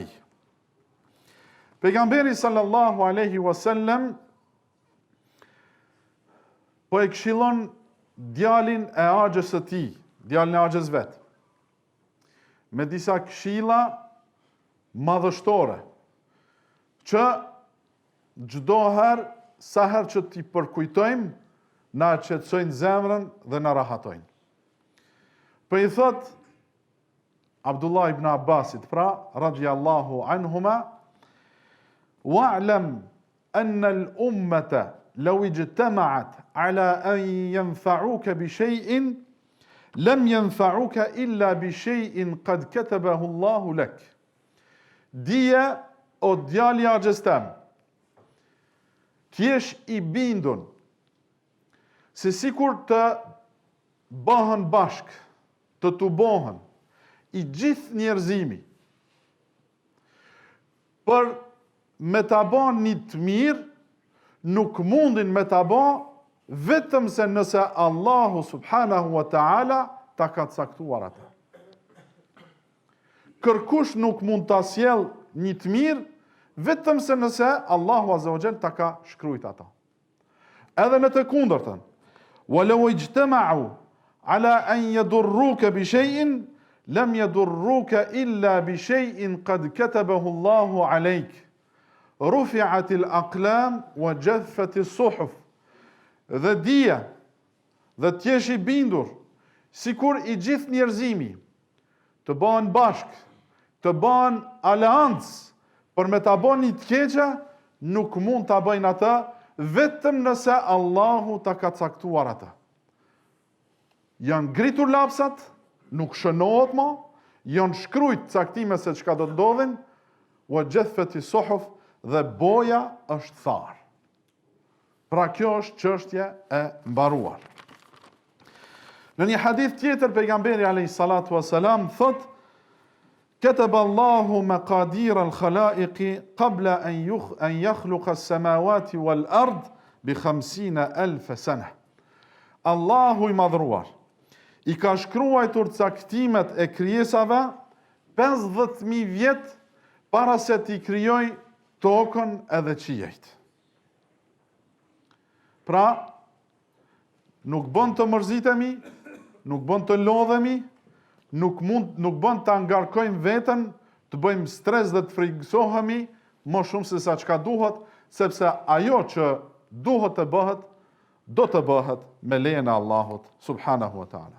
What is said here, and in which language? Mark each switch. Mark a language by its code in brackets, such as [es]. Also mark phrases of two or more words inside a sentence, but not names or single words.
[sq] Pejgamberi [ar] صلى الله عليه وسلم [sq] po e këshillon djalin e axhës së tij, djalin e axhës vet, me disa këshilla madhështore, që çdo herë, sa herë që t'i përkujtojmë, na qetësojnë zemrën dhe na rahatojnë. [ar] Për i thot Abdullah ibn Abbasit, رضي الله عنهما: واعلم أن الأمة لو اجتمعت على أن ينفعوك بشيء لم ينفعوك إلا بشيء قد كتبه الله لك. [sq] Dije, o djali i axhës tem, t'jesh i bindun se sikur të bëhen bashk, të tubohen i gjithë njerëzimi për me ta bën një të mirë, nuk mundin me ta bën vetëm se nëse Allahu [ar] سبحانه وتعالى [sq] ta ka caktuar atë. Kërkush nuk mund ta sjell një të mirë, vetëm se nëse Allahu [ar] عز وجل [sq] ta ka shkruajt ata. Edhe në të kundërtën, [ar] ولو اجتمعوا على أن يضروك بشيء لم يضروك إلا بشيء قد كتبه الله عليك. رفعت الأقلام وجفت الصحف. [sq] Dhe dija, dhe t'jesh i bindur, sikur i gjithë njerëzimi të bëhen bashk, të bëhen aleancë për me ta bënë një të keqe, nuk mund ta bëjnë atë vetëm nëse Allahu ta ka caktuar atë. Janë ngritur lapsat, nuk shënohet më, janë shkrujt caktime se çka do të ndodhin, [ar] وجفت الصحف, [sq] dhe boja është tharë. Pra kjo është çështje e mbaruar. Në një hadith tjetër, pejgamberi [ar] عليه الصلاة والسلام [sq] thot: [ar] "كتب الله مقادير الخلائق قبل أن يخلق السماوات والأرض ب50,000 سنة." [sq] Allahu i madhruar i ka shkruar caktimet e krijesave 50.000 vjet para se t'i krijoj tokën edhe qiejt. Pra, nuk bën të mërzitemi, nuk bën të lodhemi, nuk bën të angarkojmë veten, të bëjmë stres dhe të friksohemi më shumë se sa çka duhet, sepse ajo që duhet të bëhet, do të bëhet me lejen e Allahut [ar] سبحانه وتعالى.